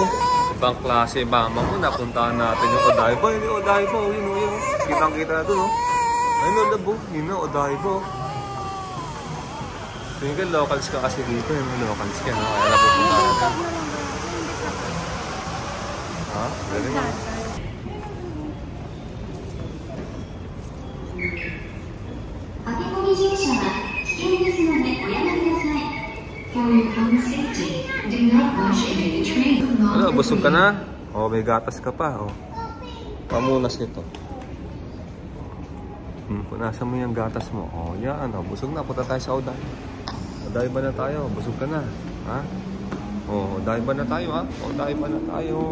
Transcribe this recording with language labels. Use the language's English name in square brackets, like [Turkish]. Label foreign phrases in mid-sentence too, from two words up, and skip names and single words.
[Filipino] Ibang klase mama mo, napuntahan natin yung Odaiba. Yun yung Odaiba, yun. Kitang-kita na doon, ayun o, labo. Yun o, Odaiba. Tingin ka, locals ka kasi dito. Yun, locals ka, no? Kaya napupuntahan natin. Ha? Galing mo. [Japanese] 駆け込み乗車は危険ですのでおやめください。 [English] For your own safety, do not rush into the train. [Filipino] Ano, busog ka na? O, may gatas ka pa. O. Pamunas nito. Punasan mo yung gatas mo. O, yan. O, busog na. Punta tayo sa Odaiba. Odaiba na tayo. Busog ka na. Ha? O, Odaiba na tayo, ha? Odaiba na tayo.